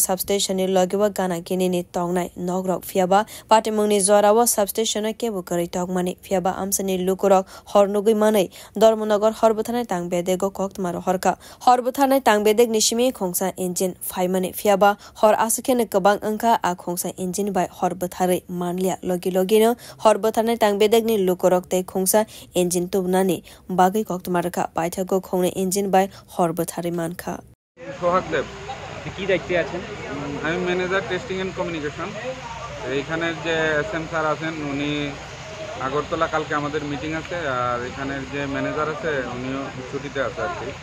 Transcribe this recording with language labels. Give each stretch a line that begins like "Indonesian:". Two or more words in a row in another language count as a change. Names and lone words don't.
Kok Borok: substation ni logiwa gana kinini tongnai nogrok fiaba patimong ni zorawa substation no kebu kari tongmani fiaba amsani lukurok hornugui manai dormonagar horbothanai tangbedego koktmaro horka horbothanai tangbedeg nishimi khongsa engine faimani fiaba hor asukene kabang angka a khongsa engine bai horbothare manlia logi logino horbothanai tangbedeg ni lukurok te khongsa engine tubnani bagai koktmarka পাইথাগো খংনে ইঞ্জিন বাই হরবথারি মানখা
Bangla: সোহাগ দেব কি দায়িত্বে আছেন? আমি
English: manager testing and communication.
Bangla: এইখানের যে এসএম স্যার আছেন উনি আগরতলা কালকে আমাদের মিটিং আছে, আর এখানের যে ম্যানেজার আছে উনিও ছুটিতে আছে আর কি।